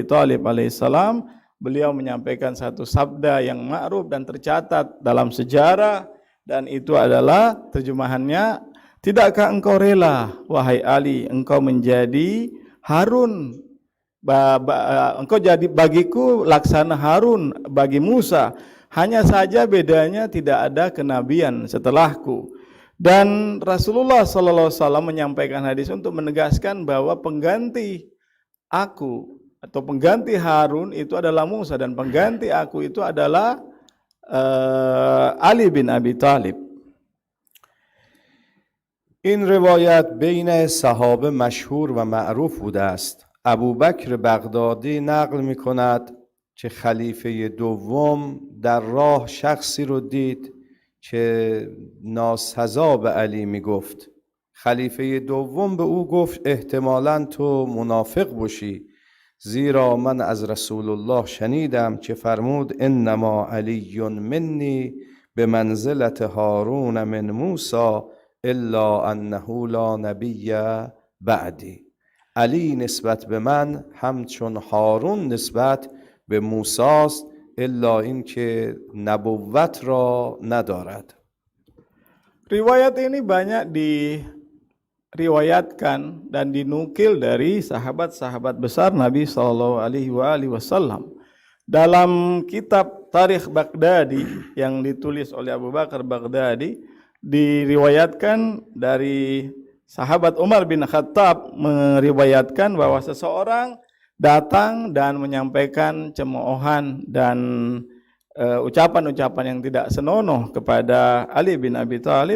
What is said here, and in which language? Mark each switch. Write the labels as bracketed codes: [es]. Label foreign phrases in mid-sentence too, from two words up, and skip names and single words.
[id] Thalib alaihissalam, beliau menyampaikan satu sabda yang ma'ruf dan tercatat dalam sejarah, dan itu adalah terjemahannya, tidakkah engkau rela wahai Ali engkau menjadi Harun, engkau jadi bagiku laksana Harun bagi Musa, hanya saja bedanya tidak ada kenabian setelahku. Dan Rasulullah SAW menyampaikan hadis untuk menegaskan bahwa pengganti aku atau pengganti Harun itu adalah Musa dan pengganti aku itu adalah Ali bin Abi Thalib. [fa] این روایت بین صحابه مشهور و معروف بوده است. ابوبکر بغدادی نقل می کند که خلیفه دوم در راه شخصی رو دید که ناسزا به علی می گفت. خلیفه دوم به او گفت احتمالاً تو منافق باشی، زیرا من از رسول الله شنیدم که فرمود [ar] انما علی منی به منزلت هارون من موسی الا انه لا نبی بعدی. [fa] علی نسبت به من همچون هارون نسبت به موسی است، الا اینکه نبوت را ندارد. [id] Riwayat ini banyak diriwayatkan dan dinukil dari sahabat-sahabat besar Nabi [ar] صلى الله عليه وسلم. [id] Dalam kitab Tarikh Baghdadi yang ditulis oleh Abu Bakar Baghdadi, diriwayatkan dari sahabat Umar bin Khattab meriwayatkan bahwa seseorang datang dan menyampaikan cemoohan dan ucapan-ucapan yang tidak senonoh kepada Ali bin Abi Thalib.